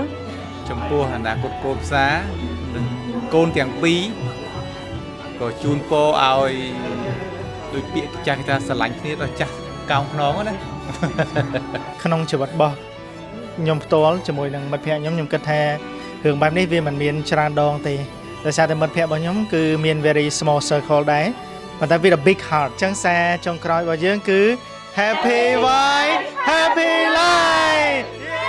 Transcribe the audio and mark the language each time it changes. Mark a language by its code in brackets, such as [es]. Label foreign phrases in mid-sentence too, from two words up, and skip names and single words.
[km] ចំពោះអនាគតកូនផ្សារនិងកូនទាំងពីរក៏ជូនពរឲ្យដូចពាក្យចាស់គេថាស្រឡាញ់គ្នាដល់ចាស់កោងខ្នងណា ក្នុងជីវិតរបស់ខ្ញុំផ្ទាល់ជាមួយនឹងមិត្តភ័ក្តិខ្ញុំគិតថារឿងបែបនេះវាមិនមានច្រើនដងទេដោយសារតែមិត្តភ័ក្តិរបស់ខ្ញុំគឺមាន [en] very small circle [km] ដែរប៉ុន្តែវា [en] big heart [km] ចឹងសារចុងក្រោយរបស់យើងគឺ [en] Happy Wife Happy Life